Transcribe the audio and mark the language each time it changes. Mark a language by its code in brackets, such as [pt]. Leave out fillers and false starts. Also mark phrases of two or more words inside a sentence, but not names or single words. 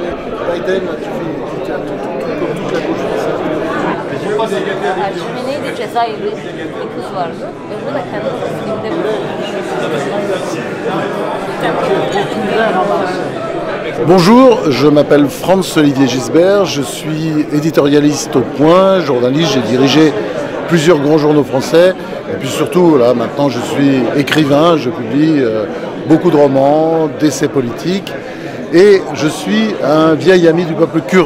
[fr] Biden, tu tiens toute la gauche française. [tr] Ermeni'de Cezayirli bir kız vardı ve bu da kendi filmde. [fr] Bonjour, je m'appelle Franz-Olivier Gisbert, je suis éditorialiste au Point, journaliste, j'ai dirigé plusieurs grands journaux français et puis surtout là maintenant je suis écrivain, je publie beaucoup de romans, d'essais politiques et je suis un vieil ami du peuple kurde.